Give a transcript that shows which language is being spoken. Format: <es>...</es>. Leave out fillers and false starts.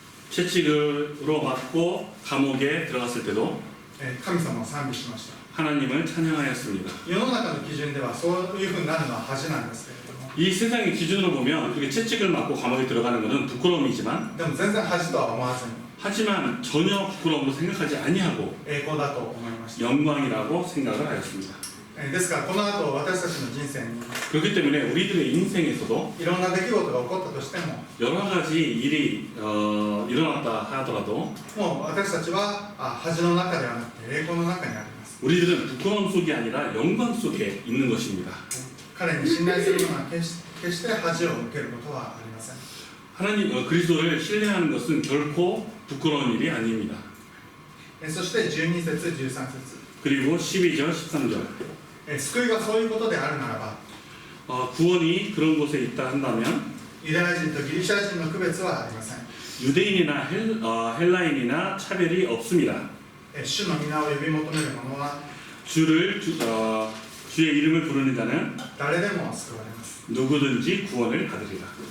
<ko>채찍으로 맞고 감옥에 들어갔을 때도</ko> <ja>神様を賛美しました。</ja> <ko>하나님을 찬양하였습니다.</ko> <ja>世の中の基準ではそういうふうになるのは恥なんですけれども、</ja> <ko>이 세상의 기준으로 보면 그렇게 채찍을 맞고 감옥에 들어가는 것은 부끄러움이지만</ko> <ja>でも全然恥とは思わずに</ja> <ko>하지만 전혀 부끄러움으로 생각하지 아니하고</ko> <ja>栄光だと思いました。</ja> <ko>영광이라고 생각을 하였습니다.</ko> <ja>ですからこの後私たちの人生に</ja> <ko>그렇기 때문에 우리들의 인생에서도</ko> <ja>いろんな出来事が起こったとしても</ja> <ko>여러 가지 일이 일어났다 하더라도</ko> <ja>もう私たちは恥の中ではなくて栄光の中にあります。</ja> <ko>우리들은 부끄러움 속이 아니라 영광 속에 있는 것입니다.</ko> <ja>彼に信頼するのは決して恥を受けることはありません。</ja> <ko>하나님 그리스도를 신뢰하는 것은 결코 부끄러운 일이 아닙니다.</ko> <ja>そして12節13節</ja> <ko>그리고 12절 13절</ko> <ja>救いがそういうことであるならば</ja> <ko>구원이 그런 곳에 있다 한다면</ko> <ja>ユダヤ人とギリシャ人の区別はありません。</ja> <ko>유대인이나 헬라인이나 차별이 없습니다.</ko> <ja>主の皆を呼び求める者は</ja> <ko>주의 이름을 부르는 자는</ko> <ja>誰でも救われます。</ja> <ko>누구든지 구원을 받으리라.</ko>